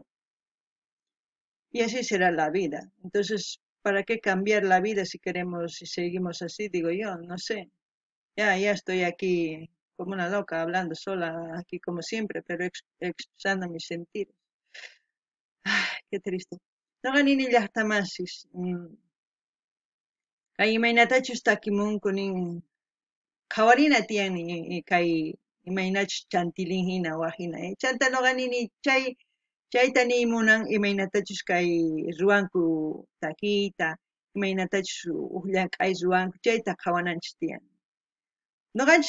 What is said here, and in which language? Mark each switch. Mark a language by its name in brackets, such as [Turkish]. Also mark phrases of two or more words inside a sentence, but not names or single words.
[Spanish] Y así será la vida. Entonces, ¿para qué cambiar la vida si seguimos así? Digo yo, no sé. Ya estoy aquí como una loca, hablando sola, aquí como siempre, pero expresando mis sentidos. Qué triste. [Quechua] Noqanini llaqtamasis. Kay imaynatachus takimunku nin qhawarina tiyanmi kay imaynachus chantilin hina waqhina chanta nuqanini chayta niymunan imaynatachus kay ruwanku takiyta imaynatachus huk llank'ay ruwanku chayta qhawananchis tiyan nuqanchis